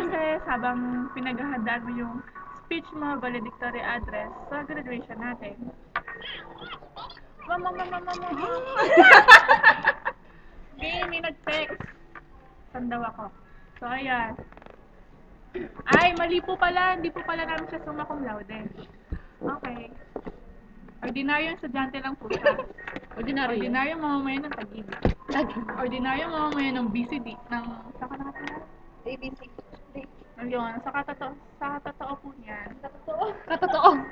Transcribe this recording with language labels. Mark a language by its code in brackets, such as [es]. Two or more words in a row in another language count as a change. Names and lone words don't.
[tl] process habang pinaghahandaan mo yung speech mo, [en] valedictory address [tl] sa graduation natin? Mama. Okay, may nag-text. Saan daw ako? So, ayan. Ay, mali po pala. Hindi po pala namin siya [la] summa cum laude. [tl] Okay. Ordinaryong estudyante lang po siya. Ordinaryong mamamayan ng Taguig. Ordinaryong mamamayan ng BCD. Saan ka nakatala? ABC. Ayun, sa katotoo po niyan. Katotoo.